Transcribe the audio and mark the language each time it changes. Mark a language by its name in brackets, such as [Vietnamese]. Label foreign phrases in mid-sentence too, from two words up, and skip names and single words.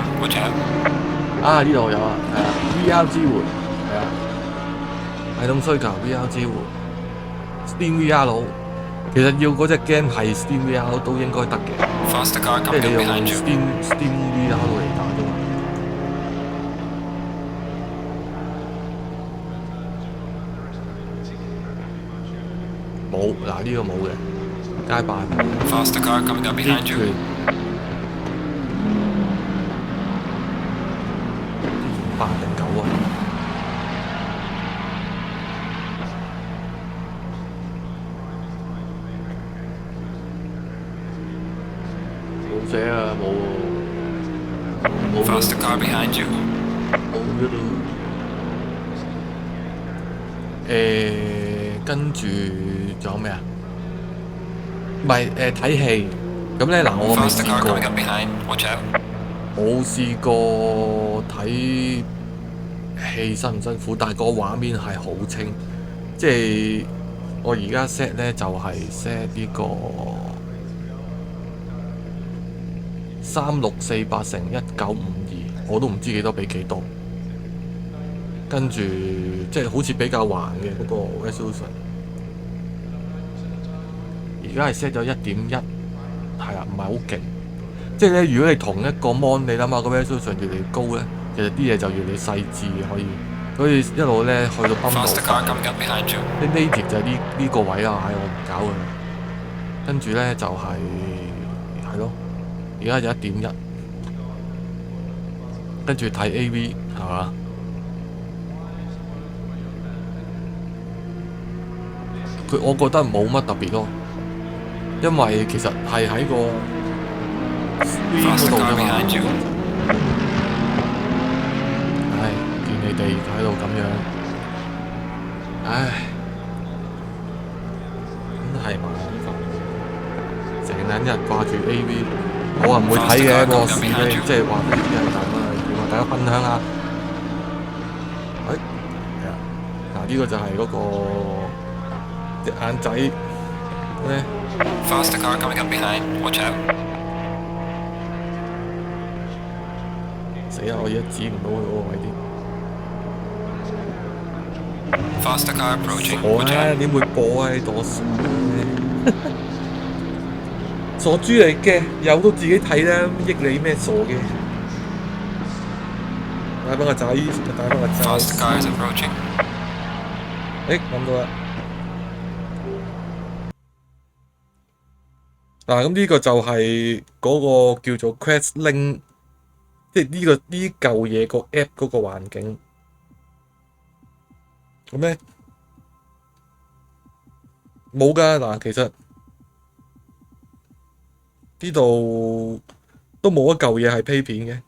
[English] Watch out. [Cantonese] 啊！呢度有啊，係啊 ，VR 支援，係啊，系統需求 VR 支援 ，Steam VR 佬，其實要嗰隻 game 係 Steam VR 都應該得嘅， [English] Faster car [Cantonese] 即係 [English] coming [Cantonese] 你 [English] up [Cantonese] 用 [English] behind you. [Cantonese] Steam VR 佬嚟打啫嘛。冇，嗱呢個冇嘅，街霸冇。 [English] Faster car coming up behind you. [Cantonese] 8 定9啊？冇寫啊，冇喎，冇 [English] Faster car behind you. [Cantonese] 冇嘅都。跟住仲有咩啊？唔係睇戲，咁咧嗱，我未 [English] Faster [Cantonese] 試 [English] car [Cantonese] 過。 [English] coming up behind. Watch out. [Cantonese] 冇試過睇戲辛唔辛苦，但係個畫面係好清，即係我而家 set 咧就係 set 呢個3648×1952，我都唔知幾多比幾多，跟住即係好似比較橫嘅嗰個 resolution，而家係 set 咗1.1，係啊，唔係好勁。即係咧，如果你同一個 mon， 你諗下個 resolution 越嚟越高咧，其實啲嘢就越嚟越細緻可以。所以一路咧去到泵到 [English] Faster car coming up behind you. [Cantonese] 啲 native 就係呢個位啊，唉，我唔搞佢。跟住咧就係咯，而家就1.1，跟住睇 AV 係嘛？我覺得冇乜特別咯，因為其實係喺個 screen 嗰 [English] Faster [Cantonese] 度 [English] car [Cantonese] 啫嘛。 [English] behind you. [Cantonese] 唉，見你哋喺度咁樣，唉，真係麻煩，成撚日掛住 AV，我話唔會睇嘅，不過試咧，即係話俾啲人睇啊，同大家分享下。係啊，嗱呢個就係嗰個隻眼仔咧。 [English] Faster car coming up behind. Watch out. [Cantonese] 死啦！我而家指唔到佢嗰個位啲。 [English] Faster car approaching. [Cantonese] 我 [English] Watch [Cantonese] 咧 [English] out. [Cantonese] 點會播啊？你當我傻咩？傻豬嚟嘅，有都自己睇啦，益你咩傻嘅？帶翻個仔，帶翻個仔。 [English] Faster car is approaching. [Cantonese] 諗到啦。嗱，咁呢個就係嗰個叫做 Quest Link， 即係呢嚿嘢個 app 嗰個環境。咁咧冇㗎嗱，其實呢度都冇一嚿嘢係 play 片嘅。